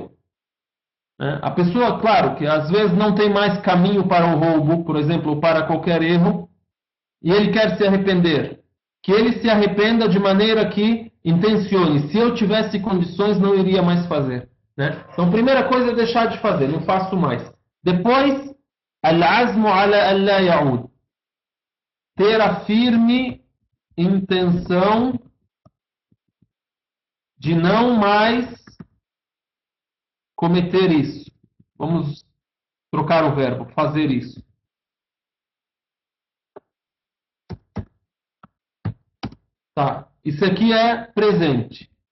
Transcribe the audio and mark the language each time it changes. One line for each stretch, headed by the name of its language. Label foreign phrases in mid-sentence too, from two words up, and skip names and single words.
Portuguese: A pessoa, claro, que às vezes não tem mais caminho para o roubo, por exemplo, ou para qualquer erro, e ele quer se arrepender. Que ele se arrependa de maneira que intencione. Se eu tivesse condições, não iria mais fazer. Né? Então, primeira coisa é deixar de fazer, não faço mais. Depois,
Arabic: العزم على أن لا يعود.
Portuguese: Ter a firme intenção de não mais cometer isso. Vamos trocar o verbo, fazer isso. Tá, isso aqui é presente.